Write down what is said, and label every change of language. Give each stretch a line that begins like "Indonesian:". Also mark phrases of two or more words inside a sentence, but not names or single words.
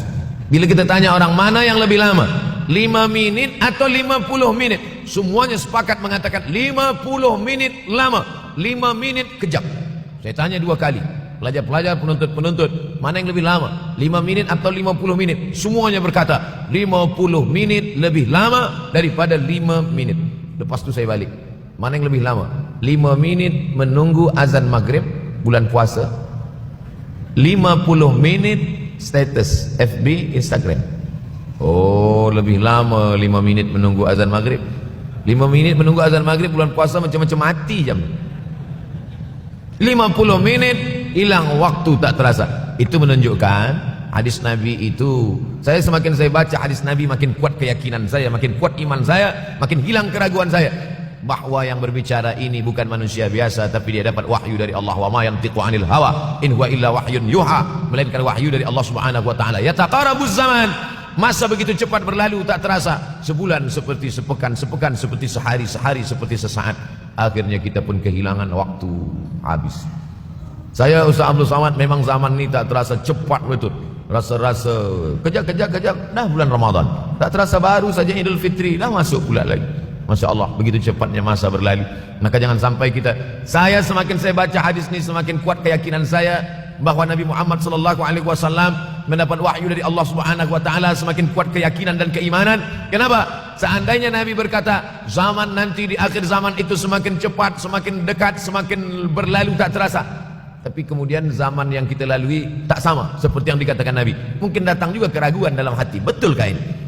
Malay: Bila kita tanya orang mana yang lebih lama, 5 minit atau 50 minit, semuanya sepakat mengatakan 50 minit lama, 5 minit kejap. Saya tanya 2 kali, pelajar-pelajar, penuntut-penuntut, mana yang lebih lama, 5 minit atau 50 minit? Semuanya berkata 50 menit lebih lama daripada 5 minit. Lepas tu saya balik, mana yang lebih lama, 5 menit menunggu azan maghrib bulan puasa, 50 menit status FB Instagram. Oh, lebih lama 5 menit menunggu azan maghrib. 5 menit menunggu azan maghrib bulan puasa macam-macam mati jam. 50 menit hilang waktu tak terasa.
Indonesian: Itu menunjukkan hadis Nabi itu, semakin saya baca hadis Nabi makin kuat keyakinan saya, makin kuat iman saya, makin hilang keraguan saya bahwa yang berbicara ini bukan manusia biasa, tapi dia dapat wahyu dari Allah.
Arabic: وما ينطق عن الهوى إن هو إلا وحي يوحى,
Indonesian: melainkan wahyu dari Allah
Arabic: سبحانه وتعالى. يتقارب الزمان,
Malay: masa begitu cepat berlalu tak terasa.
Indonesian: Sebulan seperti sepekan, sepekan seperti sehari, sehari seperti sesaat.
Malay: Akhirnya kita pun kehilangan waktu, habis. Saya Ustaz Abdul Samad, memang zaman ini tak terasa cepat betul. Rasa-rasa kejap-kejap dah bulan Ramadan. Tak terasa baru saja Idul Fitri dah masuk pula lagi.
Arabic: ما شاء الله,
Malay: begitu cepatnya masa berlalu.
Indonesian: Maka jangan sampai semakin saya baca hadis ini, semakin kuat keyakinan saya bahwa Nabi Muhammad SAW mendapat wahyu dari Allah
Arabic: سبحانه وتعالى,
Indonesian: semakin kuat keyakinan dan keimanan. Kenapa? Seandainya Nabi berkata zaman nanti di akhir zaman itu semakin cepat, semakin dekat, semakin berlalu tak terasa, tapi kemudian zaman yang kita lalui tak sama seperti yang dikatakan Nabi, mungkin datang juga keraguan dalam hati, betulkah ini?